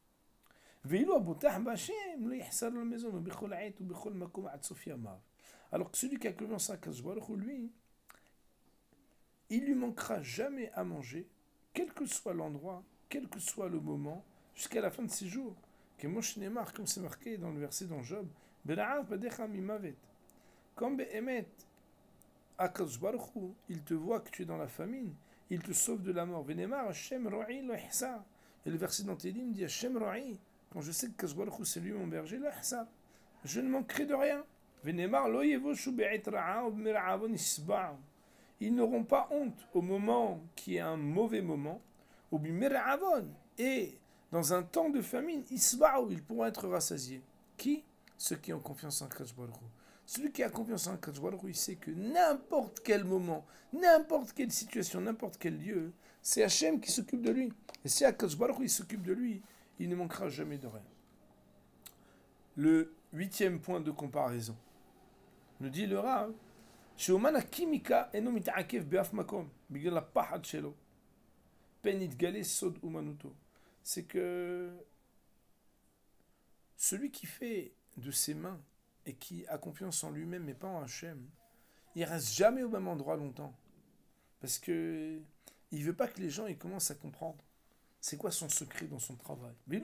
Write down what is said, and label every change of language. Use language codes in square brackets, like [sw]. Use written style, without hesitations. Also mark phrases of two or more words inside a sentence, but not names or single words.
[fr] Alors que celui qui a confiance à [he] קדוש ברוך הוא, [fr] lui, il lui manquera jamais à manger, quel que soit l'endroit, quel que soit le moment, jusqu'à la fin de ses jours. Comme c'est marqué dans le verset dans Job, quand [he] באמת, הקדוש ברוך הוא, [fr] il te voit que tu es dans la famine, il te sauve de la mort. [he] ונאמר, השם רועי לא אחסר. [fr] Et le verset dans Télim dit [he] השם רועי, [fr] quand je sais que [he] הקדוש ברוך הוא [fr] c'est lui mon berger, [he] לא אחסר. [fr] Je ne manquerai de rien. [he] ונאמר, לא יבושו בעת רעה וברעבון ישבעו. [fr] Ils n'auront pas honte au moment qui est un mauvais moment, [he] וברעבון. [fr] Et dans un temps de famine, isba'u, ils pourront être rassasiés. Qui? Ceux qui ont confiance en [he] הקדוש ברוך הוא. [fr] Celui qui a confiance en [he] הקדוש ברוך הוא, [fr] il sait que n'importe quel moment, n'importe quelle situation, n'importe quel lieu, c'est Hachem qui s'occupe de lui. Et si [he] הקדוש ברוך הוא, [fr] il s'occupe de lui, il ne manquera jamais de rien. Le 8e point de comparaison. Nous dit le Rav, [he] שאומן הקימיקה אינו מתעכב באף מקום, בגלל הפחד שלו. פן יתגלה סוד אומנותו. [fr] C'est que celui qui fait de ses mains et qui a confiance en lui-même mais pas en Hachem, il reste jamais au même endroit longtemps. Parce que il veut pas que les gens ils commencent à comprendre c'est quoi son secret dans son travail.